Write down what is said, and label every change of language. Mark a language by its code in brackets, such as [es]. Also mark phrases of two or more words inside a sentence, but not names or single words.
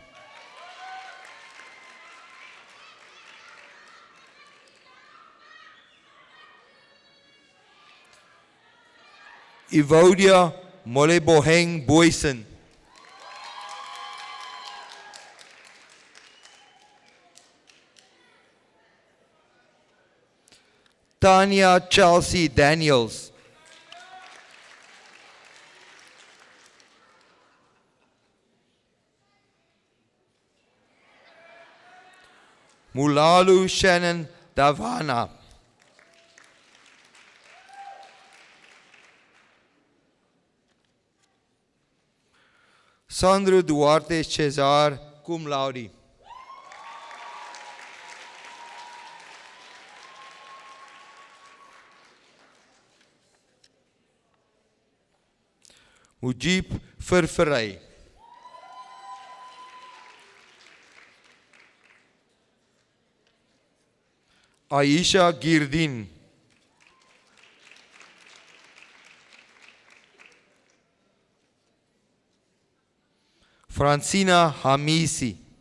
[en] Evodia Moleboheng Boysen. Tanya Chelsea Daniels. Mulalu Shannon Davana. Sandro Duarte Cesar, [la] cum laude. [en] Mujib Ververey. Aisha Girdin. Francina Hamisi.